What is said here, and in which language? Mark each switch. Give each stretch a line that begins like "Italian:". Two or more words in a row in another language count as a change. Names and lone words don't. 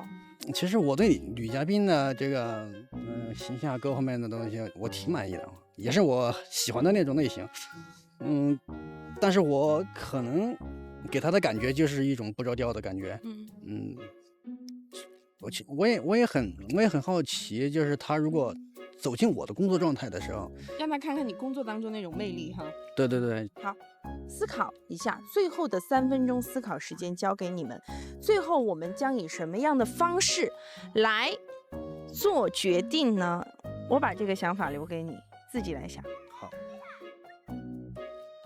Chinese: 其實我對女嘉賓的這個形象各方面的東西我挺滿意的，也是我喜歡的那種類型。但是我可能給她的感覺就是一種不着調的感覺。我也很好奇，就是她如果走進我的工作狀態的時候，讓她看看你工作當中那種魅力哈。對。好，思考一下，最後的3分鐘思考時間交給你們。最後我們將以什麼樣的方式來做決定呢？我把這個想法留給你，自己來想。好，